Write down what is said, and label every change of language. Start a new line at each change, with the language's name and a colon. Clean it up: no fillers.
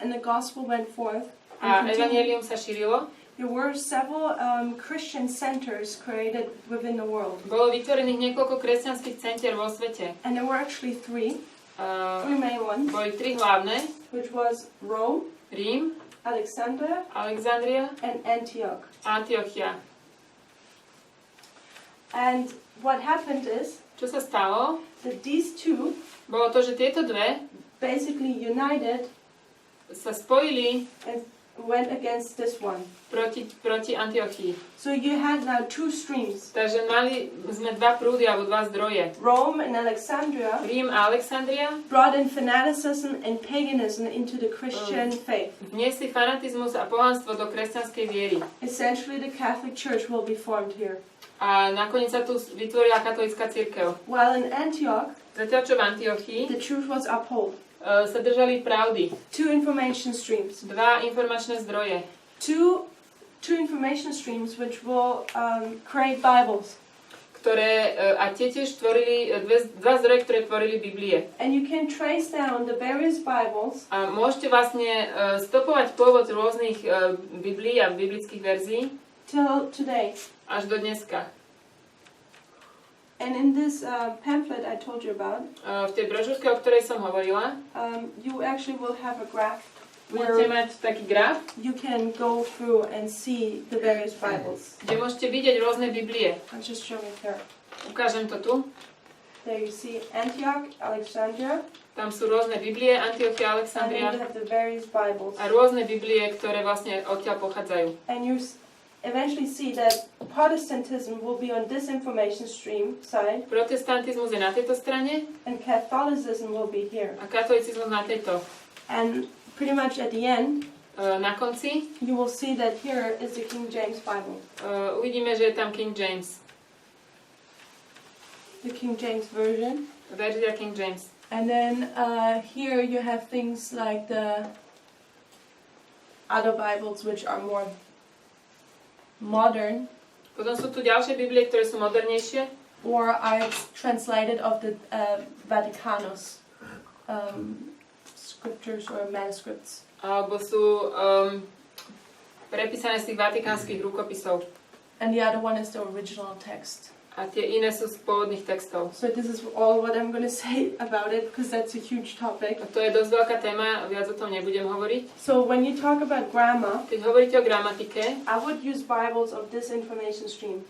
English: and the gospel went forth,
Slovak: a
English: and continued,
Slovak: evanjelium sa šírilo,
English: there were several Christian centers created within the world.
Slovak: bolo vytvorených niekoľko kresťanských centier vo svete.
English: And there were actually three main ones,
Slovak: Boli tri hlavné,
English: which was Rome,
Slovak: Rím,
English: Alexandria,
Slovak: Alexandria
English: and Antioch.
Slovak: a Antiochia.
English: And what happened is
Slovak: Čo sa stalo?
English: that these two
Slovak: Bolo to, že tieto dve
English: basically united
Slovak: sa spojili
English: and went against this one.
Slovak: proti Antiochii.
English: So you had now two streams,
Slovak: Takže mali sme dva prúdy alebo dva zdroje.
English: Rome and Alexandria,
Slovak: Rím a Alexandria
English: brought in fanaticism and paganism into the Christian faith.
Slovak: vniesli fanatizmus a pohanstvo do kresťanskej viery.
English: Essentially, the Catholic Church will be formed here.
Slovak: A nakoniec sa tu vytvorila katolícka cirkev.
English: While in Antioch,
Slovak: Zatiaľ čo v Antiochii
English: the truth was upheld.
Slovak: sa držali pravdy.
English: Two information streams.
Slovak: Dva informačné zdroje.
English: Two information streams which will create Bibles.
Slovak: A tie tiež tvorili, dva zdroje, ktoré tvorili Biblie.
English: And you can trace down the various Bibles
Slovak: A môžete vlastne stopovať pôvod rôznych Biblií a biblických verzií
English: till today.
Slovak: až do dneska.
English: And in this pamphlet I told you about,
Slovak: v tej brožúrke, o ktorej som hovorila,
English: you actually will have a graph
Slovak: budete mať taký graf,
English: you can go through and see the various Bibles.
Slovak: kde môžete vidieť rôzne Biblie.
English: I'll just show it here.
Slovak: Ukážem to tu.
English: There you see Antioch, Alexandria,
Slovak: Tam sú rôzne Biblie, Antiochia,
English: and then
Slovak: Alexandria
English: you have the various Bibles.
Slovak: a rôzne Biblie, ktoré vlastne odtiaľ pochádzajú.
English: And you eventually see that Protestantism will be on this information stream side,
Slovak: Protestantizmus je na tejto strane
English: and Catholicism will be here.
Slovak: a katolicizmus na tejto.
English: And pretty much at the end,
Slovak: Na konci
English: you will see that here is the King James Bible,
Slovak: uvidíme, že je tam King James.
English: the King James version.
Slovak: Verzia King James.
English: And then here you have things like the other Bibles which are more modern
Slovak: Potom sú tu ďalšie Biblie, ktoré sú modernejšie.
English: or are translated of the Vaticanus scriptures or manuscripts.
Slovak: Alebo sú prepísané z tých vatikánskych rukopisov.
English: And the other one is the original text.
Slovak: A tie iné sú z pôvodných textov.
English: So this is all what I'm going to say about it because that's a huge topic.
Slovak: A to je dosť veľká téma, viac o tom nebudem hovoriť.
English: So when you talk about grammar,
Slovak: Keď hovoríte o gramatike,
English: I would use Bibles of this information stream